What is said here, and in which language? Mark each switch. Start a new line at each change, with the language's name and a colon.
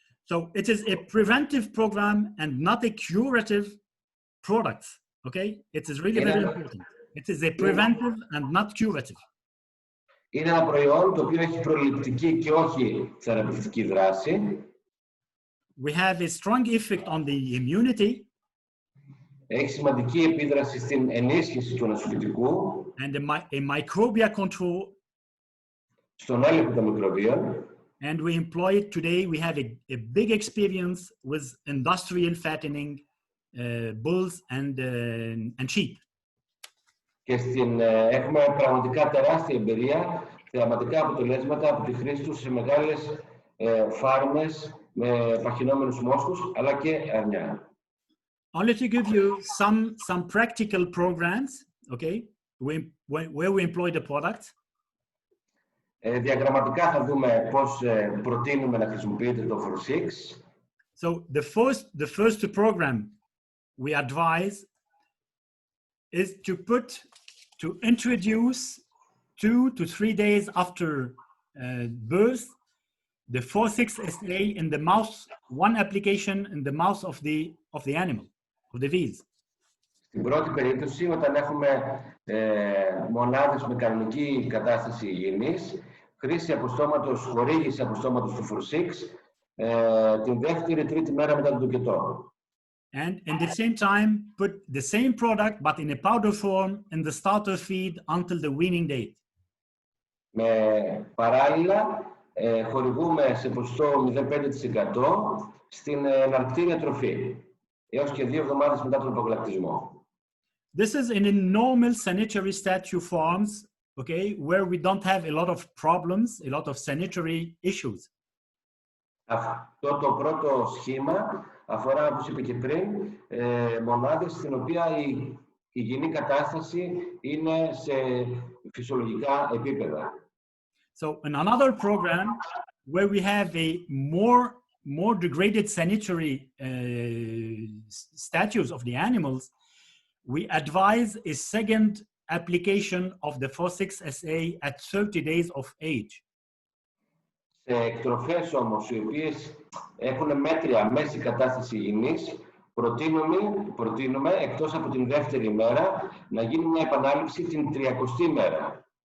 English: So it is a preventive program and not a curative product. Okay, it is really very important. It is a preventive and not curative.
Greek: Είναι ένα προϊόν το οποίο έχει προληπτική και όχι θεραπευτική δράση.
English: We have a strong effect on the immunity.
Greek: Έχει σημαντική επίδραση στην ενίσχυση του νοσοποιητικού.
English: And a microbial control.
Greek: Στον έλεγχο των μικροβίων.
English: And we employ it today. We have a big experience with industrial fattening bulls and sheep.
Greek: Και έχουμε πραγματικά τεράστια εμπειρία, θεαματικά αποτελέσματα από τη χρήση τους σε μεγάλες φάρμες με παχυνόμενους μόσχους, αλλά και αρνιά.
English: Only to give you some practical programs, okay, where we employ the product.
Greek: Διαγραμματικά θα δούμε πώς προτείνουμε να χρησιμοποιείτε το 4-6.
English: So the first program we advise is to introduce 2 to 3 days after birth the 4-6-SA in the mouth, one application in the mouth of the animal, of the veals.
Greek: Στην πρώτη περίπτωση, όταν έχουμε μονάδες με κανονική κατάσταση υγιεινής, χρήση αποστόματος, χορήγηση αποστόματος του 4-6, την δεύτερη-τρίτη μέρα μετά τον τοκετό.
English: And in the same time, put the same product, but in a powder form, in the starter feed until the weaning date.
Greek: Με παράλληλα, χορηγούμε σε ποσοστό 0,5% στην εναρκτήρια τροφή, έως και 2 εβδομάδες μετά τον απογλακτισμό.
English: This is in a normal sanitary statue forms, okay, where we don't have a lot of problems, a lot of sanitary issues.
Greek: Αυτό το πρώτο σχήμα αφορά, όπως είπε και πριν, μονάδες στην οποία η υγιεινή κατάσταση είναι σε φυσιολογικά επίπεδα.
English: So in another program where we have a more degraded sanitary statues of the animals, we advise a second application of the 4,6-SA at 30 days of age.
Greek: Σε εκτροφές όμως, οι οποίες έχουν μέτρια μέση κατάσταση υγιεινής, προτείνουμε, εκτός από την δεύτερη μέρα, να γίνει μια επανάληψη την 30η μέρα.